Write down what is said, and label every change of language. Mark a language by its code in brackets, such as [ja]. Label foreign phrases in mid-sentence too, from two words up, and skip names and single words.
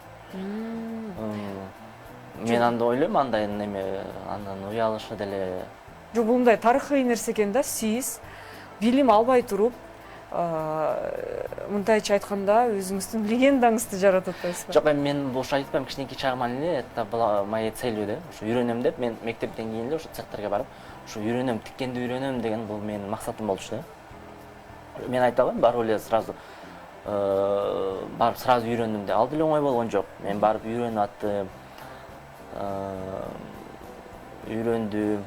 [ky] Мен анда ойлойм, андай неме андан уялышы деле. жок, бул мындай тарыхый нерсе экен да. Сиз билим албай туруп мындайча айтканда өзүңүздүн легендаңызды жаратып атасызбы? Жок, эми мен ошо айтпайм, кичинекей чагыман эле [ru] это была моей целью [ky] да. Ошо үйрөнөм деп, мен мектептен кийин эле ошо цехтерге барып, ошо үйрөнөм, тиккенди үйрөнөм деген бул менин максатым болчу да. Мен айта алам, барып эле сразу үйрөндүм деп. Ал деле оңой болгон жок. Мен барып үйрөнүп аттым. Үйрөндүм.